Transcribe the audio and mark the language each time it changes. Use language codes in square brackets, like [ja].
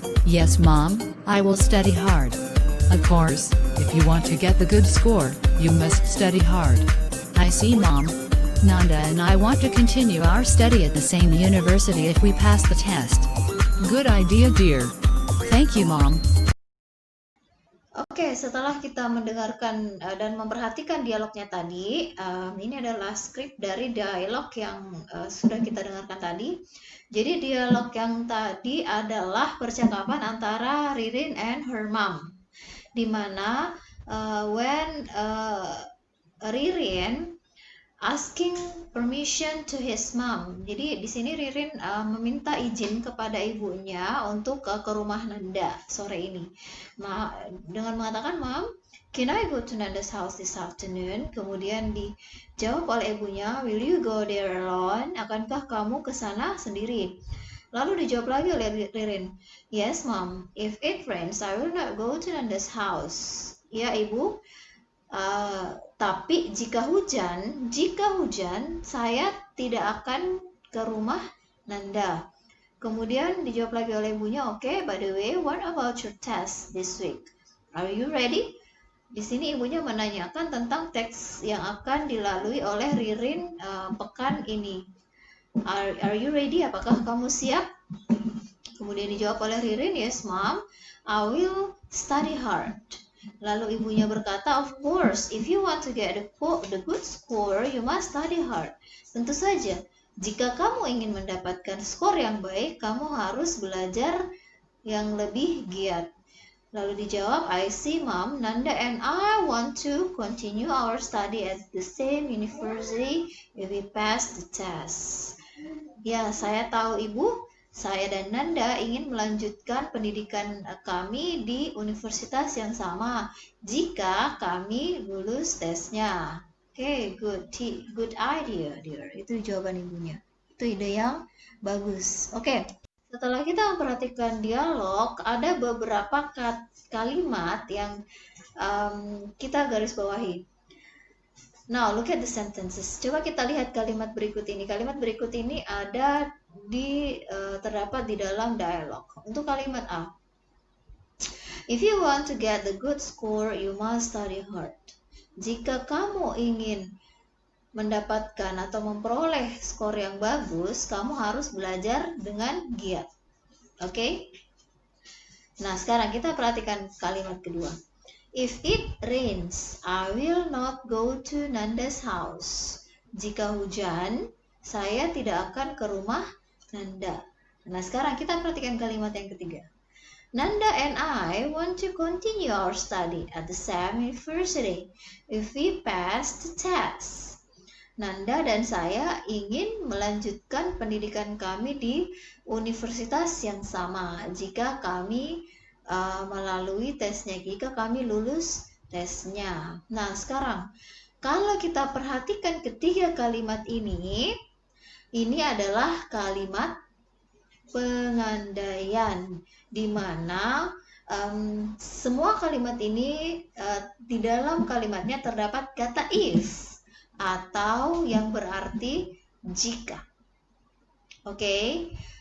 [en] Yes, Mom, I will study hard. Of course, if you want to get the good score, you must study hard. I see, Mom. Nanda and I want to continue our study at the same university if we pass the test. Good idea, dear. Thank you, Mom. [id] Oke, setelah kita mendengarkan dan memperhatikan dialognya tadi, ini adalah skrip dari dialog yang sudah kita dengarkan tadi. Jadi dialog yang tadi adalah percakapan antara Ririn [en] and her mom, [id] di mana [en] when Ririn asking permission to his mom. [id] Jadi di sini Ririn meminta izin kepada ibunya untuk ke rumah Nanda sore ini. Dengan mengatakan, [en] "Mom, can I go to Nanda's house this afternoon?" [id] Kemudian dijawab oleh ibunya, [en] "Will you go there alone?" [id] Akankah kamu ke sana sendiri? Lalu dijawab lagi oleh Ririn, [en] "Yes, Mom. If it rains, I will not go to Nanda's house." [id] Ya, Ibu. Tapi jika hujan, saya tidak akan ke rumah Nanda. Kemudian dijawab lagi oleh ibunya, [en] "Okay, by the way, what about your test this week? Are you ready?" [id] Di sini ibunya menanyakan tentang teks yang akan dilalui oleh Ririn pekan ini. [en] Are you ready? [id] Apakah kamu siap? Kemudian dijawab oleh Ririn, [en] "Yes, Mom, I will study hard." [id] Lalu ibunya berkata, [en] "Of course, if you want to get the good score, you must study hard." [id] Tentu saja, jika kamu ingin mendapatkan skor yang baik, kamu harus belajar yang lebih giat. Lalu dijawab, [en] "I see, Mom. Nanda and I want to continue our study at the same university if we pass the test." [id] Ya, saya tahu, Ibu. Saya dan Nanda ingin melanjutkan pendidikan kami di universitas yang sama jika kami lulus tesnya. Oke, [en] good idea, dear. [id] Itu jawaban ibunya. Itu ide yang bagus. Oke, Setelah kita memperhatikan dialog, ada beberapa kalimat yang kita garis bawahi. [en] Now, look at the sentences. [id] Coba kita lihat kalimat berikut ini. Kalimat berikut ini ada terdapat di dalam dialog. Untuk kalimat A, [en] if you want to get the good score, you must study hard. [id] Jika kamu ingin mendapatkan atau memperoleh skor yang bagus, kamu harus belajar dengan giat. Oke? Nah, sekarang kita perhatikan kalimat kedua. [en] If it rains, I will not go to Nanda's house. [id] Jika hujan, saya tidak akan ke rumah Nanda. Nah, sekarang kita perhatikan kalimat yang ketiga. [en] Nanda and I want to continue our study at the same university if we pass the test. [id] Nanda dan saya ingin melanjutkan pendidikan kami di universitas yang sama jika kami melalui tesnya, jika kami lulus tesnya. Nah, sekarang kalau kita perhatikan ketiga kalimat ini adalah kalimat pengandaian, di mana semua kalimat ini di dalam kalimatnya terdapat kata if atau yang berarti jika. Oke.